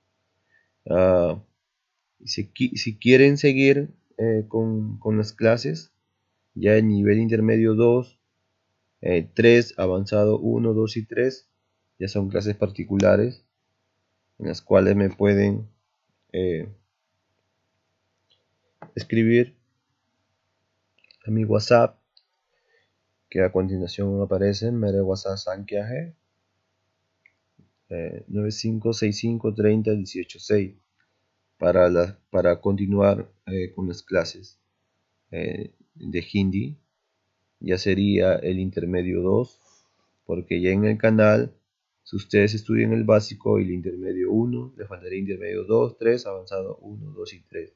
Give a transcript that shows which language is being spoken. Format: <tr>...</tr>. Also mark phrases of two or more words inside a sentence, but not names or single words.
<es>Si quieren seguir con las clases, ya el nivel intermedio 2, 3, avanzado 1, 2 y 3, ya son clases particulares en las cuales me pueden escribir a mi WhatsApp, que a continuación aparece.</es> <hi>मेरे WhatsApp संख्या है</hi> <es>9565301806 para continuar con las clases de Hindi. Ya sería el intermedio 2, porque ya en el canal, si ustedes estudian el básico y el intermedio 1, les faltaría intermedio 2, 3, avanzado 1, 2 y 3.</es>